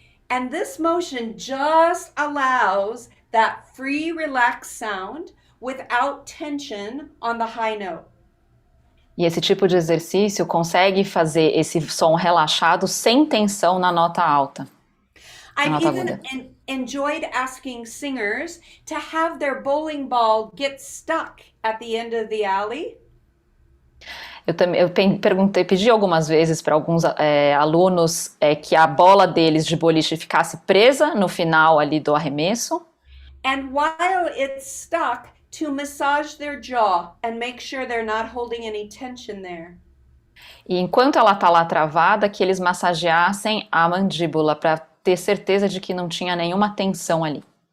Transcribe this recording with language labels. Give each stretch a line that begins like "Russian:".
English: And this motion just allows that free, relaxed sound without tension on the high note.
Portuguese: E esse tipo de exercício consegue fazer esse som relaxado sem tensão na nota alta.
English: I've
Portuguese: nota
English: even
Portuguese: aguda.
English: enjoyed asking singers to have their bowling ball get stuck at the end of the alley.
Portuguese: Eu pedi algumas vezes para alguns alunos que a bola deles de boliche ficasse presa no final ali do arremesso.
English: And while it's stuck, to massage their jaw and make sure they're not holding any tension there.
Portuguese: E enquanto ela está lá travada, que eles massageassem a mandíbula para ter certeza de que não tinha nenhuma tensão ali.